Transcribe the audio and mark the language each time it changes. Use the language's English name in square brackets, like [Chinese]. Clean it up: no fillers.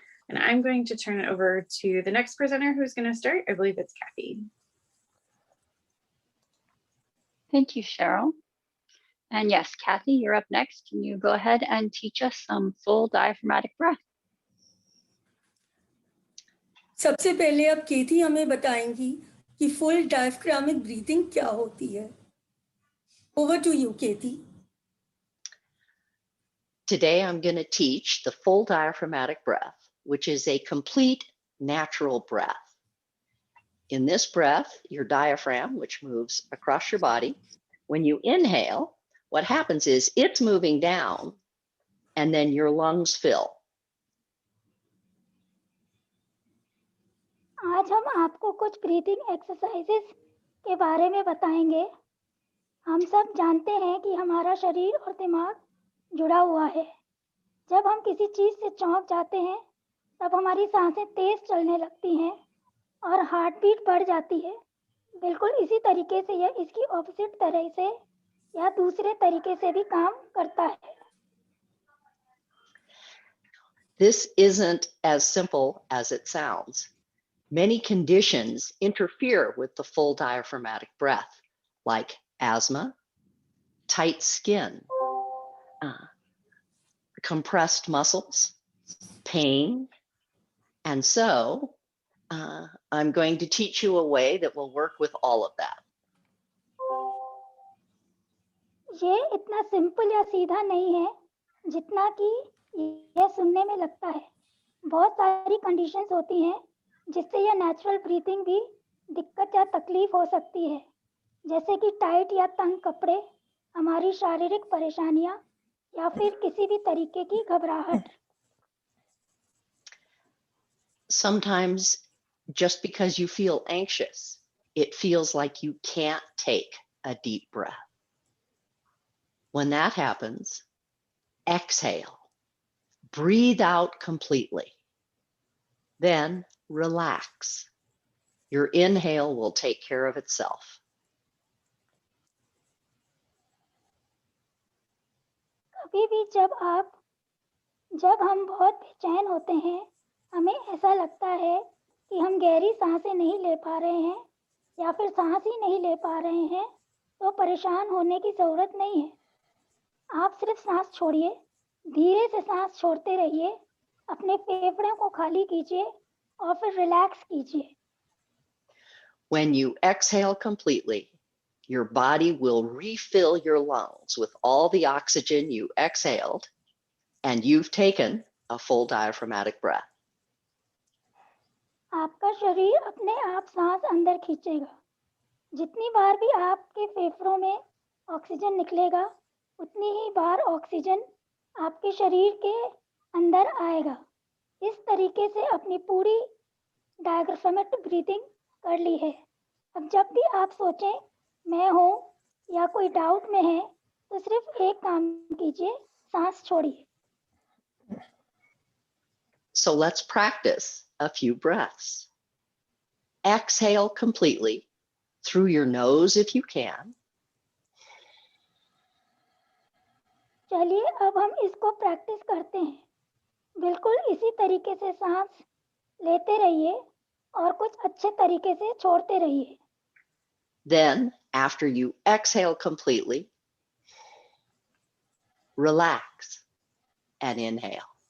[English] And I'm going to turn it over to the next presenter who's going to start. I believe it's Kathy. Thank you, Cheryl. And yes, Kathy, you're up next. Can you go ahead and teach us some full diaphragmatic breath? [Hindi] सबसे पहले अब केथी हमें बताएंगी कि full diaphragmatic breathing क्या होती है। [English] Over to you, Kethi. Today, I'm going to teach the full diaphragmatic breath, which is a complete natural breath. In this breath, your diaphragm, which moves across your body, when you inhale, what happens is it's moving down and then your lungs fill. [Hindi] आज हम आपको कुछ breathing exercises के बारे में बताएंगे। हम सब जानते हैं कि हमारा शरीर और दिमाग जुड़ा हुआ है। जब हम किसी चीज़ से चौंक जाते हैं, तब हमारी सांसें तेज चलने लगती हैं और हार्ट बीट बढ़ जाती है। बिल्कुल इसी तरीके से यह इसकी ऑपोजिट तरह से या दूसरे तरीके से भी काम करता है। [English] This isn't as simple as it sounds. Many conditions interfere with the full diaphragmatic breath, like asthma, tight skin, compressed muscles, pain. And so I'm going to teach you a way that will work with all of that. [Hindi] ये इतना simple या सीधा नहीं है जितना कि यह सुनने में लगता है। बहुत सारी कंडीशंस होती हैं जिससे यह नेचुरल ब्रीथिंग भी दिक्कत या तकलीफ हो सकती है, जैसे कि टाइट या तंग कपड़े, हमारी शारीरिक परेशानियां या फिर किसी भी तरीके की घबराहट। [English] Sometimes just because you feel anxious, it feels like you can't take a deep breath. When that happens, exhale, breathe out completely, then relax. Your inhale will take care of itself. [Hindi] कभी भी जब हम बहुत बेचैन होते हैं, हमें ऐसा लगता है कि हम गहरी सांसें नहीं ले पा रहे हैं या फिर सांस ही नहीं ले पा रहे हैं, तो परेशान होने की ज़रूरत नहीं है। आप सिर्फ सांस छोड़िए, धीरे से सांस छोड़ते रहिए, अपने फेफड़ों को खाली कीजिए और फिर रिलैक्स कीजिए। [English] When you exhale completely, your body will refill your lungs with all the oxygen you exhaled, and you've taken a full diaphragmatic breath. [Hindi] आपका शरीर अपने आप सांस अंदर खींचेगा। जितनी बार भी आपके फेफड़ों में ऑक्सीजन निकलेगा, उतनी ही बार ऑक्सीजन आपके शरीर के अंदर आएगा। इस तरीके से अपनी पूरी डायफ्रामेटिक ब्रीथिंग कर ली है। अब जब भी आप सोचें मैं हूँ या कोई डाउट में है, तो सिर्फ एक काम कीजिए, सांस छोड़िए। [English] So let's practice a few breaths. Exhale completely through your nose if you can. [Hindi] चलिए अब हम इसको प्रैक्टिस करते हैं। बिल्कुल इसी तरीके से सांस लेते रहिए और कुछ अच्छे तरीके से छोड़ते रहिए। [English] Then, after you exhale completely, relax and inhale.